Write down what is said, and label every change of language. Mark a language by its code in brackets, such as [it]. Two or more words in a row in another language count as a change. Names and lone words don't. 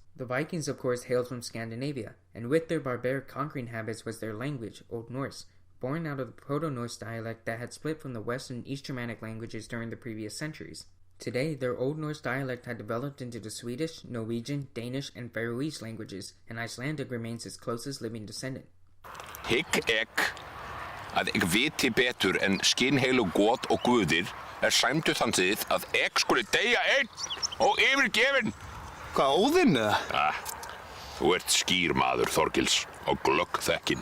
[en] The Vikings, of course, hailed from Scandinavia, and with their barbaric conquering habits was their language, Old Norse, born out of the Proto-Norse dialect that had split from the West and East Germanic languages during the previous centuries. Today, their Old Norse dialect had developed into the Swedish, Norwegian, Danish, and Faroese languages, and Icelandic remains its closest living descendant. [is] Hygg ek að ek viti betur en skinheilu god og guðir sæmdu þann sið að ek skuli deyja einn og yfirgefinn. Hvað, Óðinn eða? Þú ert skýr maður, Þorgils, og glögg þekkin.